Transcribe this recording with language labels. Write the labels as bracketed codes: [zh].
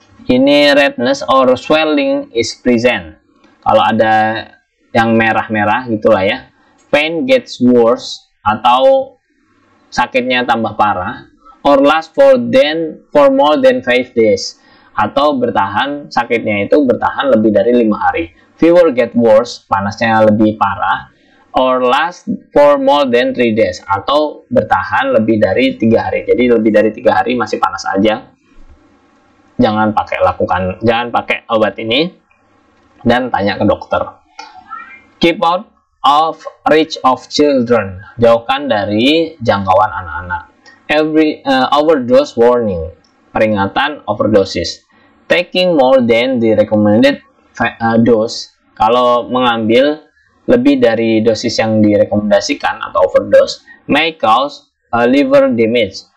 [en] Ini redness or swelling is present. [id] Kalau ada yang merah-merah gitulah ya. [en] Pain gets worse, [id] atau sakitnya tambah parah. [en] Or last for more than 5 days, [id] atau bertahan, sakitnya itu bertahan lebih dari 5 hari. [en] Fever get worse, [id] panasnya lebih parah. [en] Or last for more than 3 days, [id] atau bertahan lebih dari 3 hari. Jadi lebih dari 3 hari masih panas aja. Jangan pakai obat ini dan tanya ke dokter. [en] Keep out of reach of children. [id] Jauhkan dari jangkauan anak-anak. [en] Overdose warning. [id] Peringatan overdosis. [en] Taking more than the recommended dose. [id] Kalau mengambil lebih dari dosis yang direkomendasikan atau overdose, [en] may cause liver damage.